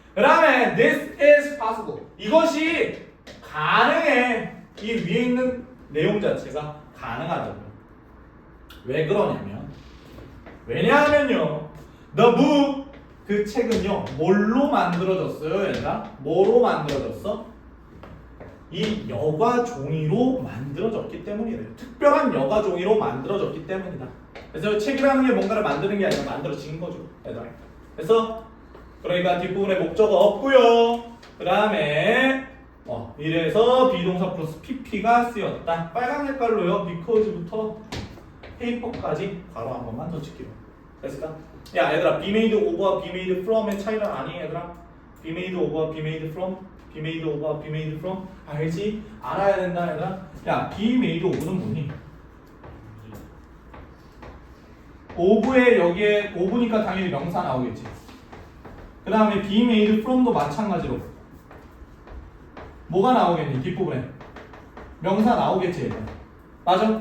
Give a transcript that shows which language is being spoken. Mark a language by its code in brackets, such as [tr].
[ko] 그 다음에 [en] this is possible. [ko] 이것이 가능해. 이 위에 있는 내용 자체가 가능하다고요. 왜 그러냐면 왜냐하면요 [en] the book [ko] 그 책은요 뭘로 만들어졌어요 얘들아? 뭐로 만들어졌어? 이 여과 종이로 만들어졌기 때문이래요. 특별한 여과 종이로 만들어졌기 때문이다. 그래서 책이라는 게 뭔가를 만드는 게 아니라 만들어진 거죠 얘들아. 그래서 그러니까 뒷부분에 목적어 없고요. 그 다음에 이래서 비동사 플러스 pp가 쓰였다. 빨간 색깔로요. because부터 paper까지 괄호 한 번만 더 찍기로. 됐을까? 야 얘들아 be made over와 be made from의 차이는 아니 얘들아? be made over와 be made from be made over와 be made from 알지? 알아야 된다 얘들아? 야 be made over는 뭐니? over에 여기에 over니까 당연히 명사 나오겠지. 그 다음에 be made from도 마찬가지로 뭐가 나오겠니? 뒷부분에 명사 나오겠지 얘들아. 맞아?